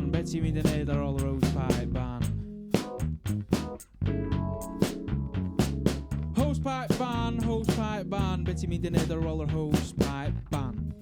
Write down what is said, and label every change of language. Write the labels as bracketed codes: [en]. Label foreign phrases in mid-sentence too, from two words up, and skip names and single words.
[cy] ti'n mynd i neud ar ôl yr [en] hosepipe ban? Hosepipe ban, [cy] be ti'n mynd i neud ar ôl yr [en] hosepipe ban?